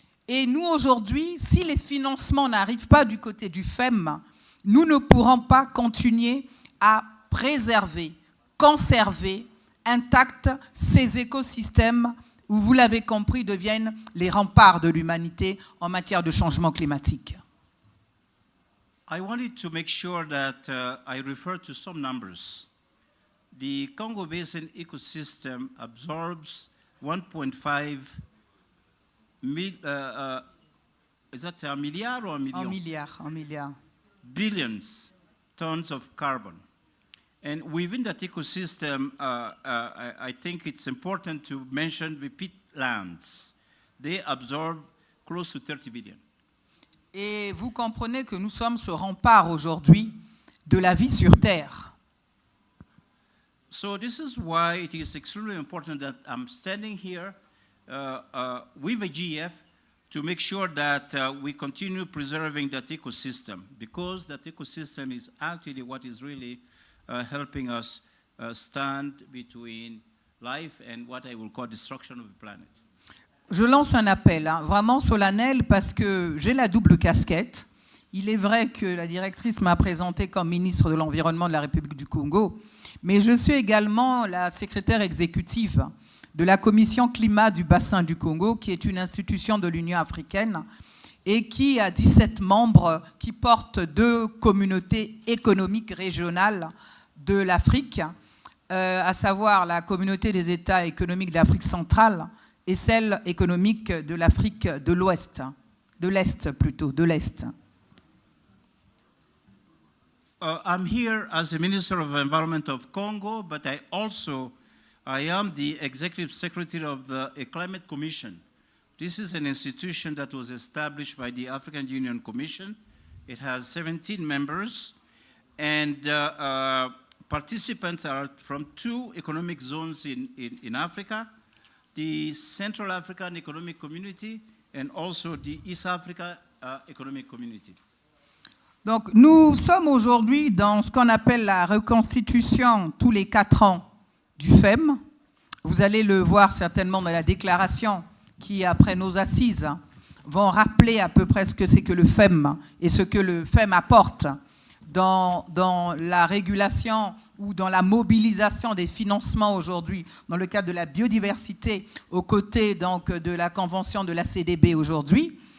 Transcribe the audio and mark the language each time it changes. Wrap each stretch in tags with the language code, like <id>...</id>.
<fr>Et nous, aujourd'hui, si les financements n'arrivent pas du côté du FEM, nous ne pourrons pas continuer à préserver, conserver intacts ces écosystèmes où, vous l'avez compris, deviennent les remparts de l'humanité en matière de changement climatique.</fr> <en>I wanted to make sure that I refer to some numbers. The Congo Basin ecosystem absorbs 1.5 is that a milliard or a million?</en> <fr>Un milliard.</fr> <en>Billions tons of carbon. And within that ecosystem, I think it's important to mention the peatlands. They absorb close to 30 billion.</en> <fr>Et vous comprenez que nous sommes ce rempart aujourd'hui de la vie sur Terre.</fr> <en>So this is why it is extremely important that I'm standing here with the GEF to make sure that we continue preserving that ecosystem, because that ecosystem is actually what is really helping us stand between life and what I will call destruction of the planet.</en> <fr>Je lance un appel, hein, vraiment solennel, parce que j'ai la double casquette. Il est vrai que la directrice m'a présentée comme ministre de l'Environnement de la République du Congo, mais je suis également la secrétaire exécutive de la Commission Climat du Bassin du Congo, qui est une institution de l'Union africaine et qui a 17 membres qui portent 2 communautés économiques régionales de l'Afrique, à savoir la communauté des États économiques d'Afrique centrale et celle économique de l'Afrique de l'Ouest, de l'Est plutôt, de l'Est.</fr> <en>I'm here as the Minister of Environment of Congo, but I am the Executive Secretary of the Climate Commission. This is an institution that was established by the African Union Commission. It has 17 members, and participants are from 2 economic zones in Africa, the Central African Economic Community and also the East Africa Economic Community.</en> <fr>Donc nous sommes aujourd'hui dans ce qu'on appelle la reconstitution tous les 4 ans du FEM. Vous allez le voir certainement dans la déclaration qui, après nos assises, vont rappeler à peu près ce que c'est que le FEM et ce que le FEM apporte dans la régulation ou dans la mobilisation des financements aujourd'hui dans le cadre de la biodiversité aux côtés donc de la convention de la CDB aujourd'hui.</fr>